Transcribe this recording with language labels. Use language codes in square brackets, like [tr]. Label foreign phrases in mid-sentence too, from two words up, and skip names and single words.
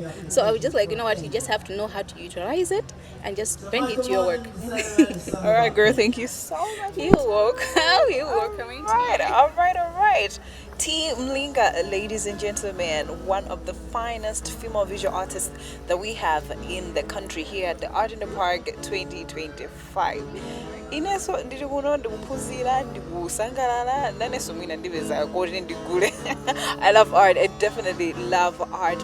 [en] So I was just like, you know what, you just have to know how to utilize it and just bring it to your work. All right, girl, thank you so much. You're welcome. You're welcome. All right. Tee Mlinga, ladies and gentlemen, one of the finest female visual artists that we have in the country here at the Art in the Park 2025. [ny] Ineso ndiri kuno ndikuphunzira ndikusangalala naneso mwina ndiveza kuti ndigule. [en] I love art. I definitely love art.